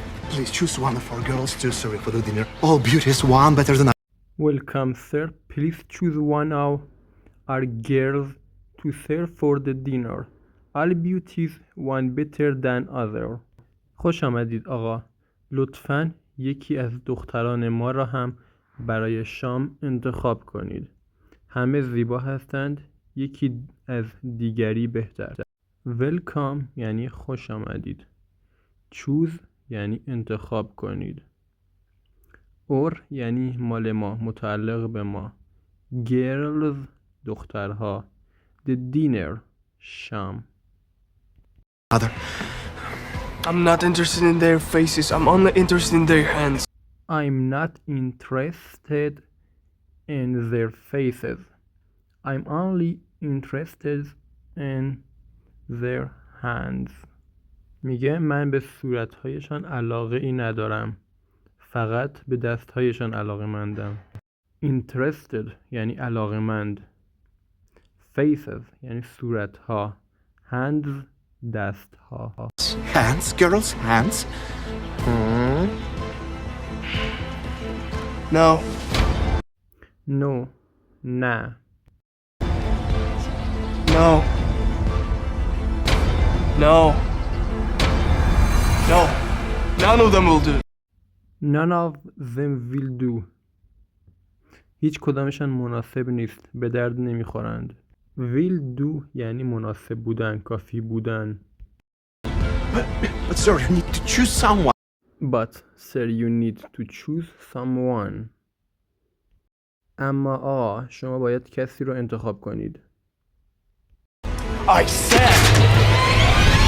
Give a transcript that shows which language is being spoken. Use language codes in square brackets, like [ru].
[en] Please choose one of our girls to serve for the dinner. All beauty is one better than Welcome, sir. Please choose one of our girls to serve for the dinner. All beauties one better than other. [fa] خوش آمدید آقا. لطفاً یکی از دختران ما را هم برای شام انتخاب کنید. همه زیبا هستند، یکی از دیگری بهتر. Welcome یعنی خوش آمدید. Choose یعنی انتخاب کنید. اور یعنی مال ما، متعلق به ما. [en] Girls دخترها. The dinner شام. other. I'm not interested in their faces. I'm only interested in their hands. I'm not interested in their faces. I'm only interested in their hands. [fa] میگه من به صورتهایشان علاقه ای ندارم. فقط به دستهایشان علاقه مندم. Interested یعنی علاقه مند. Faces یعنی صورتها. Hands دستها. [en] Hands, girls, hands. No. No نه. No. No. No. None of them will do. None of them will do. [fa] هیچ کدامشان مناسب نیست. به درد نمیخورند. Will do یعنی مناسب بودن، کافی بودن. [en] But sir, you need to choose someone. But sir you need to choose someone. [fa] اما آقا شما باید کسی رو انتخاب کنید. [en] I said.